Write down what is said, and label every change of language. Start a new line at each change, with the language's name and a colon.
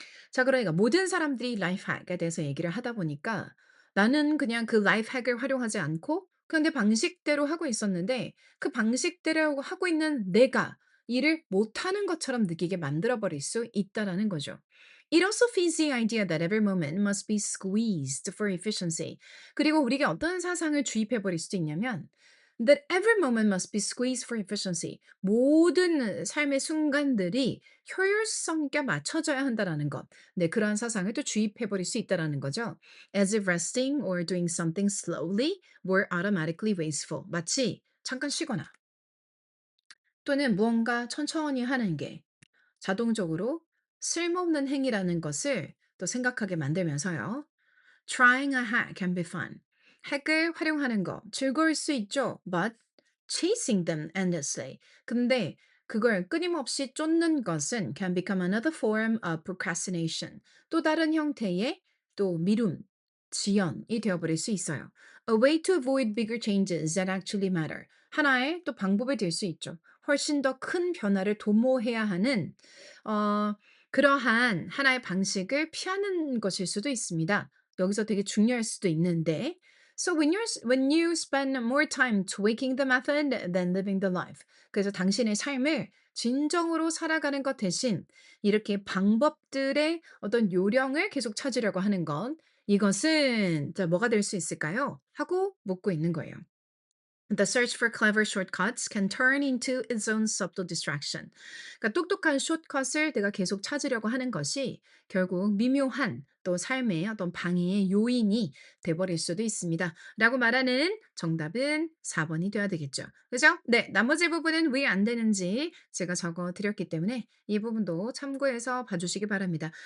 Korean: 자 그러니까 모든 사람들이 라이프 핵에 대해서 얘기를 하다 보니까 나는 그냥 그 라이프 핵을 활용하지 않고 그냥 내 방식대로 하고 있었는데 그 방식대로 하고 있는 내가 일을 못하는 것처럼 느끼게 만들어 버릴 수 있다라는 거죠.
English: It also feeds the idea that every moment must be squeezed for efficiency.
Korean: 그리고 우리가 어떤 사상을 주입해 버릴 수도 있냐면
English: that every moment must be squeezed for efficiency.
Korean: 모든 삶의 순간들이 효율성 있게 맞춰져야 한다라는 것. 네, 그러한 사상을 또 주입해 버릴 수 있다라는 거죠.
English: As if resting or doing something slowly were automatically wasteful.
Korean: 마치 잠깐 쉬거나 또는 무언가 천천히 하는 게 자동적으로 쓸모없는 행위라는 것을 또 생각하게 만들면서요.
English: Trying a hack can be fun.
Korean: 핵을 활용하는 거 즐거울 수 있죠.
English: But chasing them endlessly.
Korean: 근데 그걸 끊임없이 쫓는 것은
English: can become another form of procrastination.
Korean: 또 다른 형태의 또 미룸, 지연이 되어버릴 수 있어요.
English: A way to avoid bigger changes that actually matter.
Korean: 하나의 또 방법이 될 수 있죠. 훨씬 더 큰 변화를 도모해야 하는 그러한 하나의 방식을 피하는 것일 수도 있습니다. 여기서 되게 중요할 수도 있는데
English: So when you spend more time tweaking the method than living the life.
Korean: 그래서 당신의 삶을 진정으로 살아가는 것 대신 이렇게 방법들의 어떤 요령을 계속 찾으려고 하는 것. 이것은 자 뭐가 될 수 있을까요? 하고 묻고 있는 거예요.
English: The search for clever shortcuts can turn into its own subtle distraction.
Korean: 그러니까 똑똑한 숏컷을 내가 계속 찾으려고 하는 것이 결국 미묘한 또 삶의 어떤 방해의 요인이 돼버릴 수도 있습니다. 라고 말하는 정답은 4번이 돼야 되겠죠. 그죠? 네, 나머지 부분은 왜 안 되는지 제가 적어 드렸기 때문에 이 부분도 참고해서 봐주시기 바랍니다.